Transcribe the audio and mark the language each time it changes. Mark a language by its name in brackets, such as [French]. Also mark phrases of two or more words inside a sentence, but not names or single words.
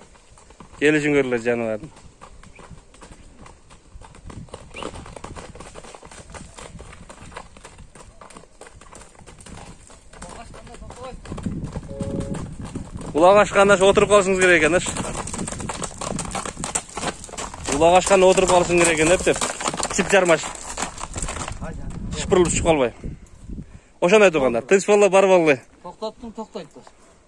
[Uzbek] Kelishing ko'ringlar jonivorni. Quloq ochganda o'tirib qolishingiz kerak ekan. Quloq ochganda o'tirib qolishingiz kerak ekan deb. Chip jarmash. [Kyrgyz] Шпырлып түшүп калбай. Ошондой тургандар. Тынч боло бар болбой. Токтоттум, токтойт.